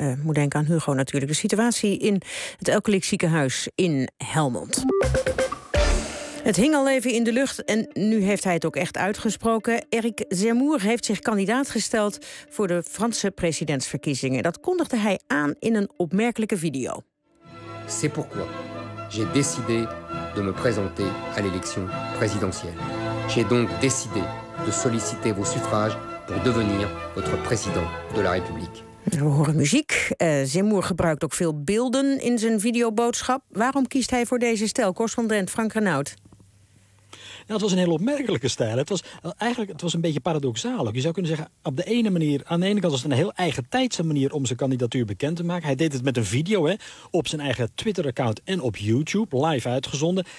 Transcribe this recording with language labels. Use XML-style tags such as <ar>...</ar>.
<nl>Moet denken aan Hugo natuurlijk. De situatie in het Elkeliek ziekenhuis in Helmond. Het hing al even in de lucht en nu heeft hij het ook echt uitgesproken. Eric Zemmour heeft zich kandidaat gesteld voor de Franse presidentsverkiezingen. Dat kondigde hij aan in een opmerkelijke video.</nl> <fr>C'est pourquoi j'ai décidé de me présenter à l'élection présidentielle. J'ai donc décidé de solliciter vos suffrages pour devenir votre président de la République.</fr> <nl>We horen muziek. Zemmour gebruikt ook veel beelden in zijn videoboodschap. Waarom kiest hij voor deze stijl? Correspondent Frank Renaud. Nou, het was een heel opmerkelijke stijl. Het was een beetje paradoxaal ook. Je zou kunnen zeggen, op de ene manier, aan de ene kant was het een heel eigentijdse manier om zijn kandidatuur bekend te maken. Hij deed het met een video, hè, op zijn eigen Twitter-account en op YouTube, live uitgezonden.</nl>